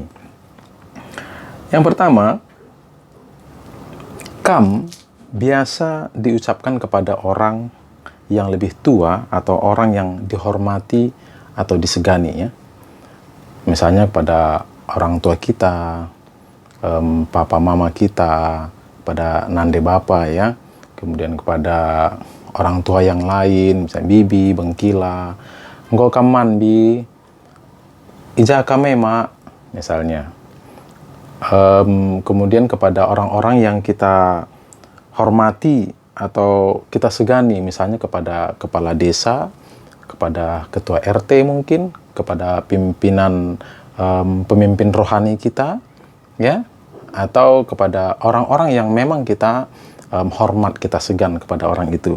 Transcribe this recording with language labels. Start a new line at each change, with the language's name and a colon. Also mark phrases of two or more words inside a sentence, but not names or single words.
Indonesian: Yang pertama, kam biasa diucapkan kepada orang yang lebih tua atau orang yang dihormati atau disegani ya. Misalnya kepada orang tua kita, papa mama kita, pada
Batak Karo: nande bapa
Indonesian: ya, kemudian kepada orang tua yang lain, misalnya bibi, bengkila, engkau
Batak Karo: kaman bi, ija kame mak,
Indonesian: misalnya. Kemudian kepada orang-orang yang kita hormati atau kita segani, misalnya kepada kepala desa, kepada ketua RT mungkin, kepada pimpinan pemimpin rohani kita ya, atau kepada orang-orang yang memang kita hormat, kita segan kepada orang itu.